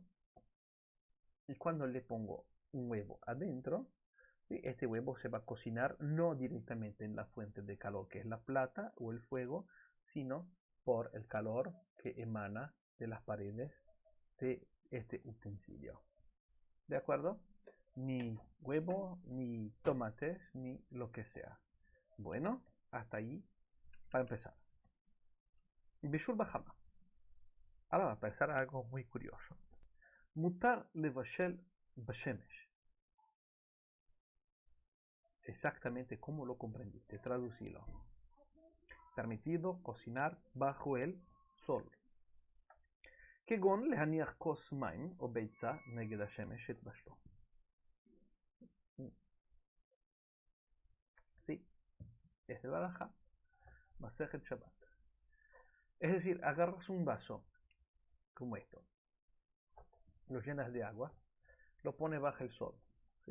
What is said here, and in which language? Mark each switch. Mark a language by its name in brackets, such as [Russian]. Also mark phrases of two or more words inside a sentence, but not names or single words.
[Spanish] Y cuando le pongo un huevo adentro, este huevo se va a cocinar no directamente en la fuente de calor, que es la plata o el fuego, sino por el calor que emana de las paredes de este utensilio. ¿De acuerdo? Ni huevo, ni tomates, ni lo que sea. Bueno, hasta ahí para empezar. [Hebrew] בישול בחמה. [Spanish] Ahora va a empezar algo muy curioso. [Hebrew] מותר לבשל בשמש. [Spanish] Exactamente como lo comprendiste, traducilo. Permitido cocinar bajo el sol. [Hebrew] כגון להניח כוס מים או ביצה נגד השמש שהתבשלו. [Spanish] Sí, es de Baraja, Masejet Shabbat. Es decir, agarras un vaso como esto, lo llenas de agua, lo pones bajo el sol, ¿sí?